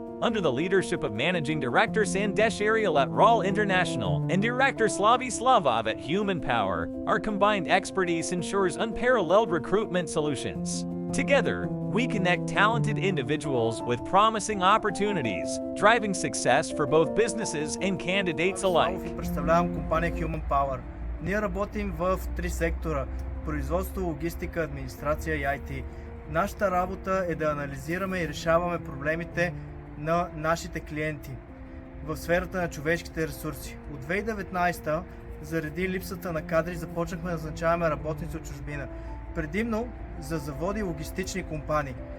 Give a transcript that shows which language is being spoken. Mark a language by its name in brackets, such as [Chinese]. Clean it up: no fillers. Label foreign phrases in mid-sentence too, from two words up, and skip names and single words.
[English] Under the leadership of Managing Director Sandesh Saryal at Royal International and Director Slavi Slavov at Human Power, our combined expertise ensures unparalleled recruitment solutions. Together, we connect talented individuals with promising opportunities, driving success for both businesses and candidates alike. [Bulgarian] Представлявам компания Human Power. Ние работим в три сектора – производство, логистика, администрация и IT. Нашата работа е да анализираме и решаваме проблемите на нашите клиенти в сферата на човешките ресурси. От 2019, заради липсата на кадри, започнахме да назначаваме работници от чужбина, предимно за заводи и логистични компании.